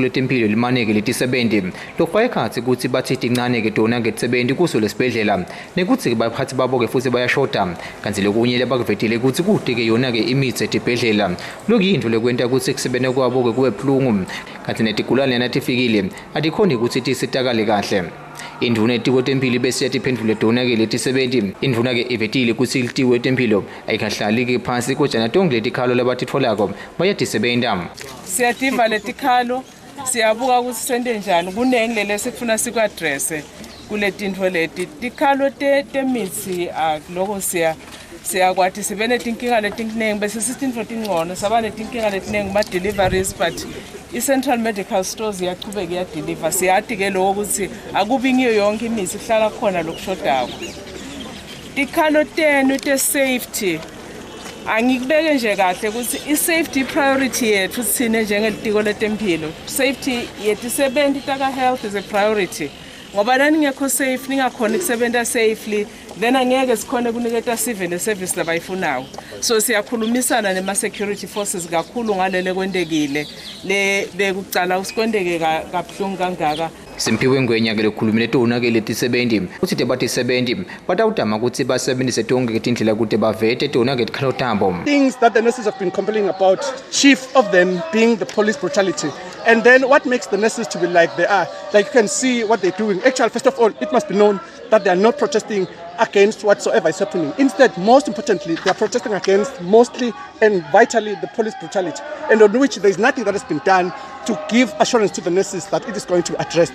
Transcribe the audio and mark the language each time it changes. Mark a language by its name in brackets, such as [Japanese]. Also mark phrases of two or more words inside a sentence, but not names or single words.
[Swati] letempilo limaneke letisebenzi lokufaka ekhathi ukuthi bathi tincane ke dona ke tisebenzi kuso lesibhedlela nekuthi ke baphathi babo ke futhi bayashota kanti lokunye labakuvetile ukuthi kude ke yona ke imithi etibhedlela lokuyinto lekwenta ukuthi kusebene kwabo ke kuwe phulungu kanti netigulane natifikile adikhona ukuthi tisitakale kahle induna etiko tempilo bese yatiphendule dona ke letisebenzi induna ke ivetile ukuthi litiko tempilo ayikahlali ke phansi kojana tonke letikhalo labatitfolako bayatisebenza siyadiva letikhalo siyabuka ukuthi sente njani kunengilele sikufuna sikwaddress kuletintfo leti tikhalo temithi akuloko siyakwathi sibe netinkinga letiningi bese sitintfo tingcono saba netinkinga letiningi ma [English] deliveries but [Swati] i-Central Medical Stores iyachubeka iyadeliver siyati ke lokho ukuthi akubi ngiyo yonke imithi ihlala khona lokushodako tikhalo tenu te-safety angikubeke nje kahle ukuthi i- [English] safety priority [Swati] yethu sine njengelitiko letempilo safety yetisebenzi taka- [English] health is a priority [Swati] ngoba naningekho safe ningakhona ukusebenza [English] safely then [Swati] angeke sikhone kuniketa [English] civil service [Swati] labayifunayo so siyakhulumisana nema- [English] security forces [Swati] kakhulu ngalele kwendekile le bekucala usikwendeke kabuhlungu kangaka Simpiwe Ngwenya ke lokhulumile tona ke letisebenzi uthi tebatisebenzi batawudama ukuthi basebenzise tonke ke tindlela ukuthi bavete tona ke tikhalo tambo [English] things that the nurses have been complaining about, chief of them being the police brutality. And then what makes the nurses to be like they are, like you can see what they're doing. Actually, first of all, it must be known that they are not protesting against whatsoever is happening. Instead, most importantly, they are protesting against mostly and vitally the police brutality, and on which there is nothing that has been done to give assurance to the nurses that it is going to be addressed.